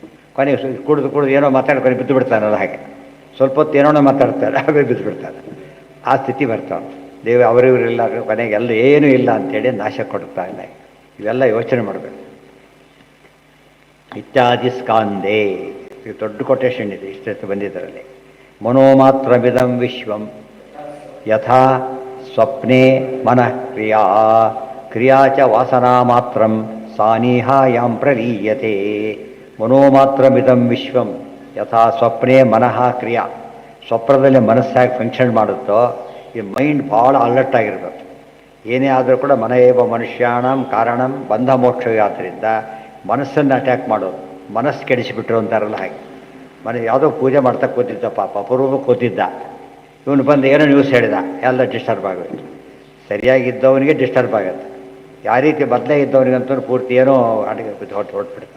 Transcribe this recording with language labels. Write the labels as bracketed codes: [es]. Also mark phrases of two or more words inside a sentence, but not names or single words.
[kn] ಕೊನೆಗೆ ಕುಡಿದು ಏನೋ ಮಾತಾಡ್ಕೊಂಡು ಬಿದ್ದು ಬಿಡ್ತಾನಲ್ಲ ಹಾಗೆ. ಸ್ವಲ್ಪ ಹೊತ್ತು ಏನೋ ಮಾತಾಡ್ತಾರೆ, ಆಮೇಲೆ ಬಿದ್ದು ಬಿಡ್ತಾನೆ. ಆ ಸ್ಥಿತಿ ಬರ್ತಾವೆ. ಅವರಿವರಿಲ್ಲ, ಕೊನೆಗೆ ಎಲ್ಲ ಏನೂ ಇಲ್ಲ ಅಂಥೇಳಿ ನಾಶ ಕೊಡ್ತಾ ಇಲ್ಲ. ಇವೆಲ್ಲ ಯೋಚನೆ ಮಾಡಬೇಕು. ಇತ್ಯಾದಿ ಸ್ಕಾಂದೇ. ಇದು ದೊಡ್ಡ ಕೊಟೇಶನ್ ಇದೆ, ಇಷ್ಟೊತ್ತು ಬಂದಿದ್ದರಲ್ಲಿ. [sa] ಮನೋಮಾತ್ರಮಿದಂ ವಿಶ್ವಂ ಯಥಾ ಸ್ವಪ್ನೆ ಮನಃ ಕ್ರಿಯಾ ಕ್ರಿಯಾ ಚ ವಾಸನಾ ಮಾತ್ರಂ ಸಾನಿಹಾಯಾಂ ಪ್ರಲೀಯತೆ. ಮನೋಮಾತ್ರಮಿದಂ ವಿಶ್ವಂ ಯಥಾ ಸ್ವಪ್ನೆ ಮನಃ ಕ್ರಿಯಾ. [kn] ಸ್ವಪ್ನದಲ್ಲಿ ಮನಸ್ಸಾಗಿ ಫಂಕ್ಷನ್ ಮಾಡುತ್ತೋ, ಈ ಮೈಂಡ್ ಭಾಳ ಅಲರ್ಟ್ ಆಗಿರ್ಬೇಕು. ಏನೇ ಆದರೂ ಕೂಡ [sa] ಮನ ಏವ ಮನುಷ್ಯಾಣಂ ಕಾರಣಂ ಬಂಧ ಮೋಕ್ಷ. [kn] ಆದ್ದರಿಂದ ಮನಸ್ಸನ್ನು ಅಟ್ಯಾಕ್ ಮಾಡೋದು, ಮನಸ್ಸು ಕೆಡಿಸಿಬಿಟ್ರು ಅಂತಾರಲ್ಲ ಹಾಗೆ. ಯಾವುದೋ ಪೂಜೆ ಮಾಡ್ತಾ ಕೂತಿದ್ದ, ಪಾಪ ಅಪರೂಪಕ್ಕೆ ಕೂತಿದ್ದ. ಇವನು ಬಂದು ಏನೋ ನ್ಯೂಸ್ ಹೇಳಿದ, ಎಲ್ಲ ಡಿಸ್ಟರ್ಬ್ ಆಗೋಯ್ತು. ಸರಿಯಾಗಿದ್ದವನಿಗೆ ಡಿಸ್ಟರ್ಬ್ ಆಗುತ್ತೆ. ಯಾವ ರೀತಿ ಬದಲೇ ಇದ್ದವನಿಗಂತೂ ಪೂರ್ತಿ ಏನೋ ಅಡುಗೆ ಹೊರಟ್ಬಿಡ್ತಾರೆ.